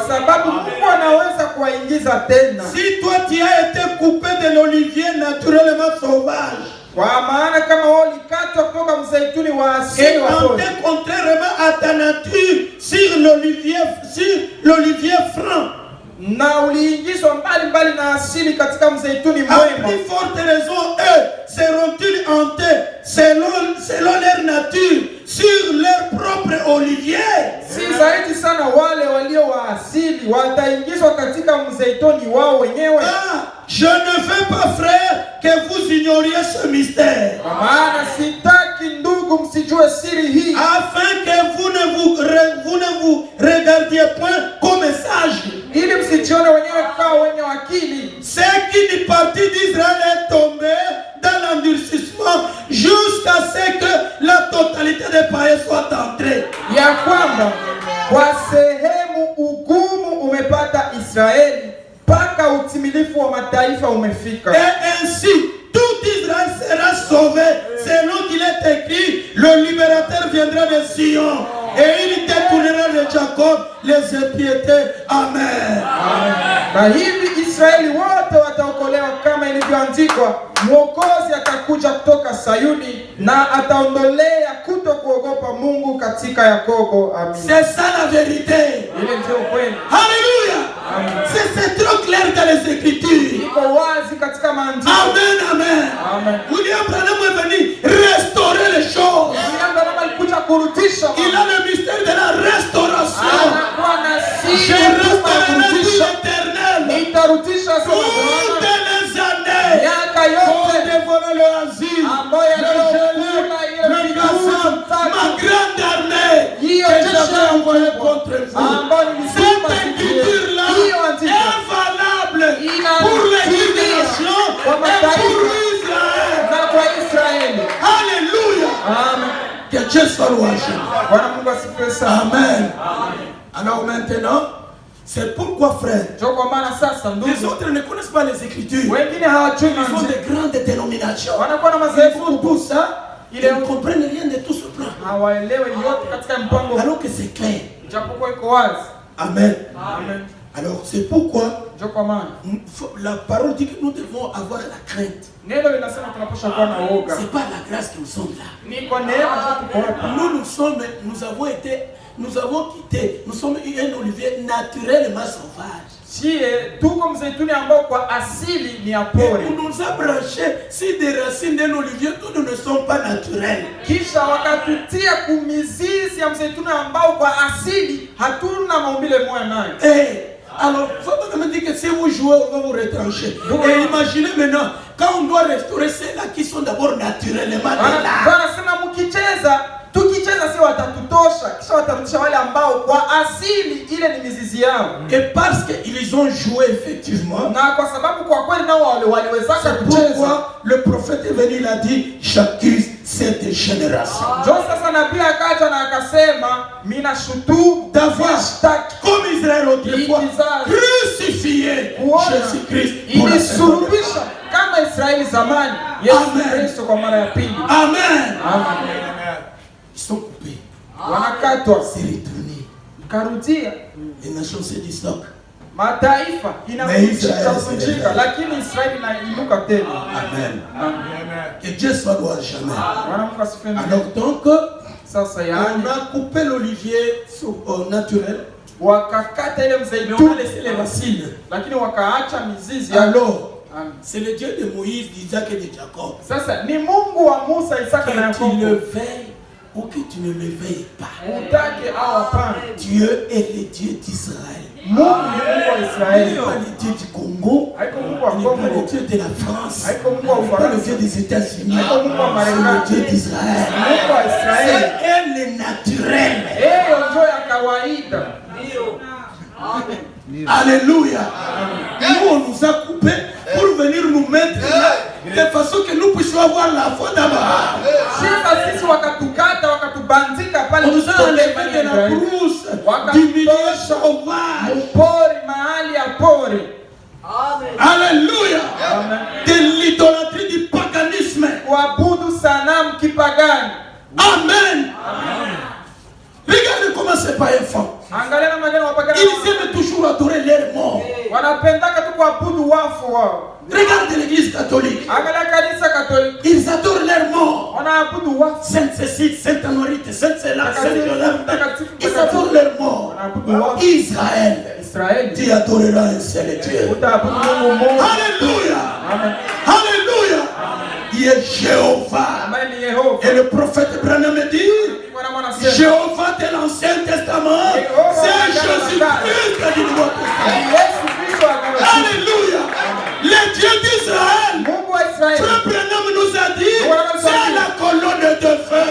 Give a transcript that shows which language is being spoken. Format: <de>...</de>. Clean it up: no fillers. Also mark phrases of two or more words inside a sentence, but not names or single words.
<fr>Si toi tu as été coupé de l'olivier naturellement sauvage, et hanté contrairement à ta nature sur l'olivier franc,</fr> <sw>na uliingizwa mbali lingali na asili katika mzeituni</sw> <fr>à</fr> <sw>mwema.</sw> <fr>plus forte raison, eux seront-ils hantés selon leur nature sur leur propre olivier.</fr> <sw>Si zaidi sana wale walio wa asili wataingizwa katika mzeituni wao wenyewe.</sw> <fr>Je ne veux pas, frère, que vous ignoriez ce mystère.</fr> <sw>Maana sitaki ndugu msijue siri hii,</sw> <fr>afin que vous ne vous regardiez point comme sage.</fr> <sw>ili msijione wenyewe kama wenye akili.</sw> <fr>C'est qu'une partie d'Israël est tombée dans l'endurcissement jusqu'à ce que la totalité des païens soit entrée.</fr> <sw>Ya kwamba kwa sehemu ugumu umepata Israeli mpaka utimilifu wa mataifa umefika.</sw> <fr>Et ainsi tout Israël sera sauvé, selon qu'il est écrit, le libérateur viendra de Sion et il détournera de Jacob les impiétés. Amen.</fr> <sw>Na hivi Israeli wote wataokolewa kama ilivyoandikwa, Mwokozi atakuja kutoka Sayuni na ataondolea kuto kuogopa Mungu katika Yakobo. Amen.</sw> <fr>C'est ça la vérité.</fr> <sw>Ile ndio kweli.</sw> <fr>Alléluia. C'est trop clair dans les Écritures.</fr> <sw>Iko wazi katika maandiko. Amen, amen. Amen.</sw> <fr>William Branham est venu restaurer les choses.</fr> <sw>William Branham alikuja kurudisha.</sw> <fr>Il a le mystère de la restauration.</fr> <sw>Anakuwa na siri</sw> <fr>Je</fr> <sw>ya</sw> <fr>restaurerai</fr> <sw>kurudisha.</sw> <fr>l'éternel</fr> <sw>Nitarudisha</sw> <fr>toutes les années.</fr> <sw>miaka yote</sw> <fr>Pour dévorer le asile,</fr> <sw>ambayo</sw> <fr>le gelé, le gazon, ma grande armée que j'avais envoyée contre vous. Cette écriture-là est valable pour les générations et pour Israël. Alléluia. Amen. Que Dieu soit louangé.</fr> <sw>Bwana Mungu asifiwe sana. Amen.</sw> <fr>Alors maintenant, c'est pourquoi, frère,</fr> <sw>Ndio kwa maana sasa</sw> <fr>les</fr> <sw>ndugu</sw> <fr>autres ne connaissent pas les Écritures.</fr> <sw>wengine hawajui</sw> <fr>Ils ont</fr> <sw>maandiko.</sw> <fr>de grandes dénominations.</fr> <sw>Wanakuwa na</sw> <fr>Ils</fr> <sw>madhehebu</sw> <fr>font tout ça, ils</fr> <sw>Ile</sw> <fr>ne comprennent rien de tout ce plan.</fr> <sw>hawaelewi yote katika mpango,</sw> <fr>Alors que c'est clair.</fr> <sw>japokuwa iko wazi. Amen. Amen.</sw> <fr>Alors c'est pourquoi</fr> <sw>Ndio kwa maana</sw> <fr>la parole dit que nous devons avoir la crainte.</fr> <sw>neno linasema tunapaswa kuwa na woga.</sw> <fr>C'est pas la grâce que nous sommes là.</fr> <sw>Ni kwa neema tu tuko hapa.</sw> <fr>Nous avons quitté, nous sommes un olivier naturellement sauvage.</fr> <sw>Sie tuko mzeituni ambao kwa asili ni ya pori.</sw> <fr>On nous a branchés si des racines d'un olivier, nous ne sommes pas naturels.</fr> <sw>Kisha wakatutia kumizizi ya mzeituni ambao kwa asili hatuna maumbile moja nayo.</sw> <fr>Alors, il faut pas me dire que si vous jouez, on va vous retrancher. Et imaginez maintenant, quand on doit restaurer ceux-là qui sont d'abord naturellement là.</fr> <sw>Wanasema tukicheza si watatutosha, kisha watarudisha wale ambao kwa asili ile ni mizizi yao.</sw> <fr>Et parce qu'ils ont joué effectivement,</fr> <sw>Na kwa sababu kwa kweli nao waliwezaka kucheza.</sw> <fr>pourquoi le prophète est venu, il a dit, j'accuse cette génération.</fr> <sw>Ndio sasa nabii akaja na akasema mina shutumu</sw> <fr>D'avoir,</fr> <sw>shtaki</sw> <fr>comme Israël autrefois, crucifié Jésus-Christ pour la</fr> <sw>ilisulubisha kama Israeli zamani Yesu Amen. Kristo kwa mara ya pili. Amen. Amen.</sw> <fr>Ils sont coupés.</fr> <sw>Wanakatwa,</sw> <fr>C'est retourné.</fr> <sw>karudia</sw> <fr>Les nations se disloquent.</fr> <sw>mataifa</sw> <fr>Mais Israel</fr> <sw>inavunjika, lakini Israeli inainuka tena. Amen. Amen.</sw> <fr>Que Dieu soit loué jamais.</fr> <sw>Bwana Mungu asifiwe.</sw> <fr>Alors donc,</fr> <sw>Sasa</sw> <fr>on</fr> <sw>yaani</sw> <fr>a coupé l'olivier naturel,</fr> <sw>wakakata ile</sw> <fr>mais on a</fr> <sw>mzeituni</sw> <fr>laissé les racines.</fr> <sw>lakini wakaacha mizizi ya.</sw> <fr>Alors, Amen. c'est le Dieu de Moïse, d'Isaac et de Jacob.</fr> <sw>Sasa ni Mungu wa Musa, Isaka na</sw> <fr>Que tu le</fr> <sw>Yakobo.</sw> <fr>veilles ou que tu ne le veilles pas.</fr> <sw>Utake au hapana,</sw> <fr>Dieu est le Dieu d'Israël.</fr> <sw>Mungu ni Mungu wa</sw> <fr>Il</fr> <sw>Israeli.</sw> <fr>n'est pas le Dieu du Congo.</fr> <sw>Haiko Mungu wa</sw> <fr>Il n'est pas le</fr> <sw>Kongo,</sw> <fr>Dieu de la France.</fr> <sw>haiko Mungu wa</sw> <fr>Il n'est pas le</fr> <sw>Ufaransa,</sw> <fr>Dieu des États-Unis.</fr> <sw>haiko Mungu wa</sw> <fr>C'est le</fr> <sw>Marekani,</sw> <fr>Dieu d'Israël.</fr> <sw>Mungu wa Israeli.</sw> <fr>C'est elle le naturel.</fr> <sw>Hiyo ndio ya kawaida.</sw> <fr>Alléluia. Nous, on nous a coupés pour venir nous mettre là, de façon que nous puissions avoir la foi d'abord.</fr> <sw>Sisi wakatukata wakatubandika pale,</sw> <fr>On nous a enlevé de la brousse, du milieu sauvage.</fr> <sw>mpori, mahali ya pori.</sw> <fr>Alléluia. Amen. De l'idolâtrie, du paganisme.</fr> <sw>Kuabudu sanamu kipagani. Amen.</sw> <fr>Regardez comment ces païens font.</fr> <sw>Angalia na magano wapagani.</sw> <fr>Ils aiment toujours adorer leurs morts.</fr> <sw>Wanapendaka tu kuabudu wafu wao.</sw> <fr>Regardez l'église catholique.</fr> <sw>Angalia kanisa Katoliki.</sw> <fr>Ils adorent leurs morts.</fr> <sw>Wanaabudu wafu.</sw> <fr>Sainte Cécile, Sainte Honorite, Sainte Céla, Sainte Yolande. Ils adorent leurs morts. Israël.</fr> <sw>Israeli,</sw> <fr>tu adoreras un seul Dieu.</fr> <sw>utaabudu Mungu mmoja.</sw> <fr>Alléluia. Amen. Alléluia. Il est Jéhovah.</fr> <sw>Ambaye ni Yehova.</sw> <fr>Et le prophète Branham dit, Jéhovah de l'Ancien Testament, c'est Jésus-Christ du Nouveau Testament. Alléluia. Le Dieu d'Israël, Frère Branham nous a dit, c'est la colonne de feu.</fr>